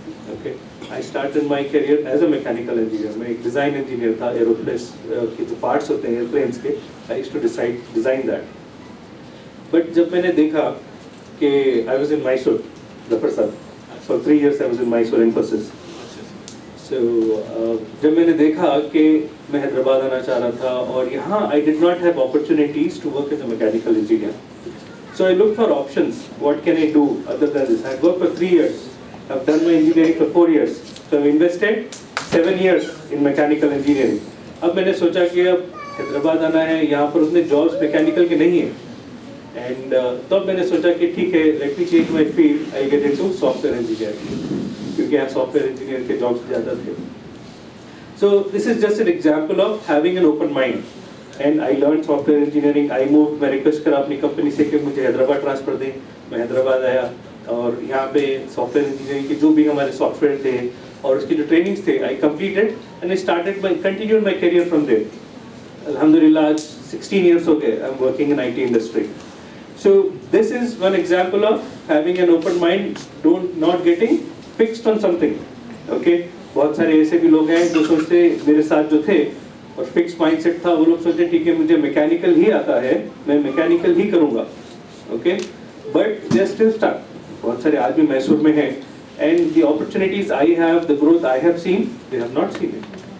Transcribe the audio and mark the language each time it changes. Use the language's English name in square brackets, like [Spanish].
[English] Okay, I started my career as a mechanical engineer. [Hindi] मैं एक design engineer था, aerospace के जो parts होते हैं airplanes के, [English] I used to design that. But [Hindi] जब मैंने देखा कि [English] I was in Mysore, Zafarsad. For 3 years I was in Mysore, Infosys. So [Hindi] जब मैंने देखा कि मैं हैदराबाद आना चाह रहा था और यहाँ [English] I did not have opportunities to work as a mechanical engineer. So I looked for options. What can I do other than this? I worked for 3 years. I've done my engineering for 4 years. So I've invested 7 years in mechanical engineering. [Hindi] अब मैंने सोचा कि अब हैदराबाद आना है, यहाँ पर उतने जॉब्स मैकेनिकल के नहीं हैं. And तब मैंने सोचा कि ठीक है, [English] let me change my field. I get into software engineering. [Hindi] क्योंकि यहाँ सॉफ्टवेयर इंजीनियर के जॉब्स ज़्यादा थे. [English] So this is just an example of having an open mind. And I learned software engineering. I moved. [Hindi] मैं request करा अपनी company से कि मुझे हैदराबाद ट्रांसफर दें. मैं हैदराबाद आया और यहाँ पे सॉफ्टवेयर इंजीनियरिंग के जो भी हमारे सॉफ्टवेयर थे और उसकी जो ट्रेनिंग्स थे, [English] I completed and I started my continued my career from there. [Hindi] Alhamdulillah, आज 16 years हो गए. [English] I'm working in IT industry. So this is one example of having an open mind, not getting fixed on something. Okay? [Hindi] बहुत सारे ऐसे भी लोग हैं जो सोचते मेरे साथ जो थे और फिक्स माइंडसेट था, वो लोग सोचते ठीक है मुझे मैकेनिकल ही आता है, मैं मैकेनिकल ही करूँगा. [English] Okay, but they are still stuck. [Hindi] बहुत सारे आज भी मैसूर में हैं [English] And the opportunities I have, the growth I have seen, they have not seen it.